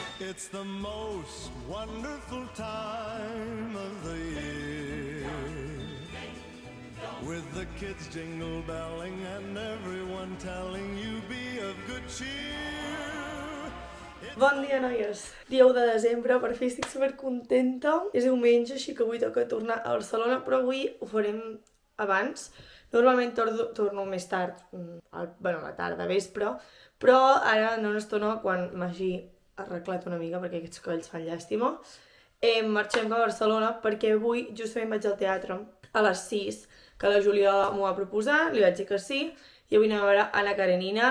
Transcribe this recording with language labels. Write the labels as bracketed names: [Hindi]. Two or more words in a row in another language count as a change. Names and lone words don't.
[English] It's the most wonderful time of the year, with the kids jingle belling and everyone telling you be of good cheer. [Catalan] Bon dia, noies! Dia 1 de desembre, per fi estic supercontenta. És diumenge, així que avui toca tornar a Barcelona, però avui ho farem abans. Normalment torno més tard, a la tarda, vespre, però ara en una estona, quan m'hagi arreglat una mica, perquè aquests cabells fan llàstima, marxem cap a Barcelona perquè avui justament vaig al teatre a les 6, que la Júlia m'ho va proposar, li vaig dir que sí, i avui anem a veure Anna Karenina.